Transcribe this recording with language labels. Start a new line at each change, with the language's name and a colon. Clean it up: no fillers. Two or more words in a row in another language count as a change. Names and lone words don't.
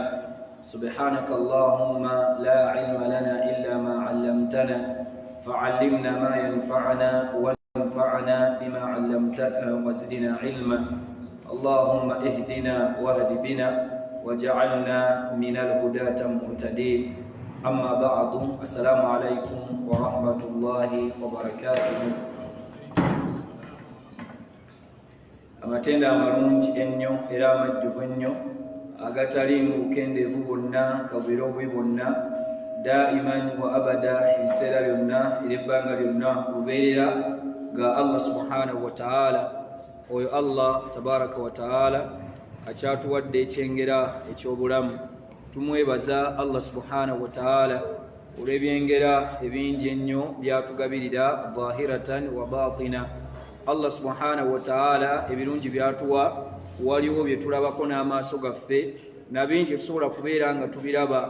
Arabic: سبحانك اللهم لا علم لنا إلا ما علمتنا، فعلمنا ما ينفعنا وانفعنا بما علمتنا وزدنا علما. اللهم اهدنا واهد بنا وجعلنا من الهداة المهتدين. أما بعد، السلام عليكم ورحمة الله وبركاته.
Ganda: amatenda amalungi ennyo era amajjuvu ennyo agataliimu bukendeevu bwonna kabwira obubi bwonna
Arabic: دائما وأبدا,
Ganda: ebiseera byonna era ebbanga lyonna lubeerera ga Allah
Arabic: سبحانه وتعالى.
Ganda: Oyo Allah
Arabic: تبارك وتعالى
Ganda: akyatuwadde ekyengera ekyobulamu. Tumwebaza Allah
Arabic: سبحانه وتعالى
Ganda: olw'ebyengera ebingi ennyo byatugabirira
Arabic: ظاهرة وباطنة.
Ganda: Allah
Arabic: سبحانه وتعالى
Ganda: ebirungi byatuwa, waliwo bye tulabako n'amaaso gaffe na bingi tusobola kubeera nga tubiraba.